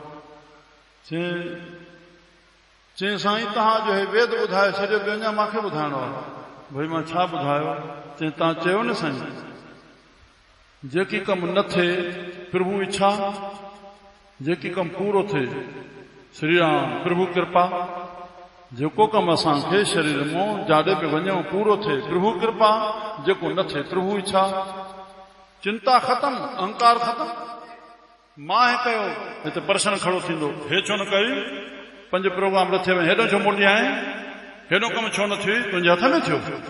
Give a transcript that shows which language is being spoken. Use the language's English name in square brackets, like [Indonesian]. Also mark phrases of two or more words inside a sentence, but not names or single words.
[Sindhi] चई साईं तव्हां जो हे वेद ॿुधाए छॾियो ॿियो अञा मूंखे ॿुधाइणो आहे भई मां छा ॿुधायो चई तव्हां चयो न साईं जेकी कमु न थिए प्रभु इच्छा जेकी कमु पूरो थिए श्री राम प्रभु कृपा जेको कमु असांखे शरीर मां जाॾे बि वञूं पूरो थिए प्रभु कृपा जेको न थिए प्रभु इच्छा चिंता ख़तम अहंकार ख़तम मां हे कयो हिते प्रश्न खड़ो थींदो हे छो न कई 5 प्रोग्राम रथे में हेॾो छो मोटी आहीं हेॾो कमु छो न थी तुंहिंजे हथ में थियो